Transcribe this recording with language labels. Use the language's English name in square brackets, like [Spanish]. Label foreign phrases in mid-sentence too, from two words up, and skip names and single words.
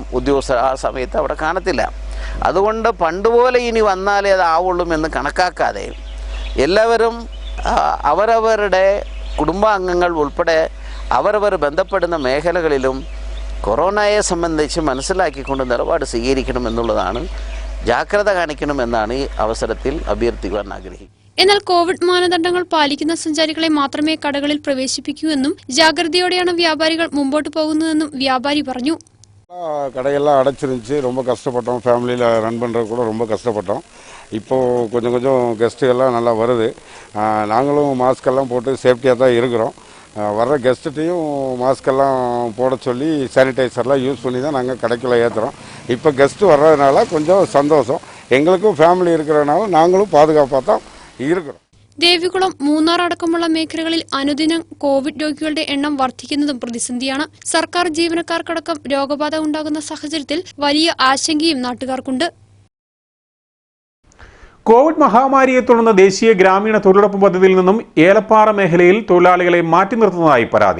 [Malayalam] ഉദ്യോഗസ്ഥർ ആ സമയത്ത് അവിടെ കാണത്തില്ല. അതുകൊണ്ട് പണ്ടുപോലെ ഇനി വന്നാലേ അതാവുള്ളൂ എന്ന് കണക്കാക്കാതെ എല്ലാവരും അവരവരുടെ കുടുംബാംഗങ്ങൾ ഉൾപ്പെടെ അവരവർ ബന്ധപ്പെടുന്ന മേഖലകളിലും കൊറോണയെ സംബന്ധിച്ച് മനസ്സിലാക്കിക്കൊണ്ട് നിലപാട് സ്വീകരിക്കണമെന്നുള്ളതാണ്, ജാഗ്രത കാണിക്കണമെന്നാണ് ഈ അവസരത്തിൽ അഭ്യർത്ഥിക്കുവാൻ ആഗ്രഹിക്കുന്നത്. എന്നാൽ കോവിഡ് മാനദണ്ഡങ്ങൾ പാലിക്കുന്ന സഞ്ചാരികളെ മാത്രമേ കടകളിൽ പ്രവേശിപ്പിക്കൂ എന്നും ജാഗ്രതയോടെയാണ് വ്യാപാരികൾ മുമ്പോട്ട് പോകുന്നതെന്നും വ്യാപാരി പറഞ്ഞു. [Tamil] கடையெல்லாம் அடைச்சிருந்துச்சு, ரொம்ப கஷ்டப்பட்டோம். ஃபேமிலியில் ரன் பண்ணுறது கூட ரொம்ப கஷ்டப்பட்டோம். இப்போது கொஞ்சம் கொஞ்சம் கெஸ்ட்டுகள்லாம் நல்லா வருது. நாங்களும் மாஸ்கெல்லாம் போட்டு சேஃப்டியாக தான் இருக்கிறோம். வர்ற கெஸ்ட்டுட்டையும் மாஸ்கெல்லாம் போட சொல்லி சானிடைசர்லாம் யூஸ் பண்ணி தான் நாங்கள் கடைக்குள்ளே ஏற்றுறோம். இப்போ கெஸ்ட்டு வர்றதுனால கொஞ்சம் சந்தோஷம். எங்களுக்கும் ஃபேமிலி இருக்கிறதுனால நாங்களும் பாதுகாப்பாக தான் இருக்கிறோம். [Malayalam] ദേവികുളം, മൂന്നാർ അടക്കമുള്ള മേഖലകളിൽ അനുദിനം കോവിഡ് രോഗികളുടെ എണ്ണം വർദ്ധിക്കുന്നതും പ്രതിസന്ധിയാണ്. സർക്കാർ ജീവനക്കാർക്കടക്കം രോഗബാധ ഉണ്ടാകുന്ന സാഹചര്യത്തിൽ വലിയ ആശങ്കയും നാട്ടുകാർക്കുണ്ട്. കോവിഡ് മഹാമാരിയെ തുടർന്ന് ദേശീയ ഗ്രാമീണ തൊഴിലുറപ്പ് പദ്ധതിയിൽ നിന്നും ഏലപ്പാറ മേഖലയിൽ തൊഴിലാളികളെ മാറ്റി നിർത്തുന്നതായി പരാതി.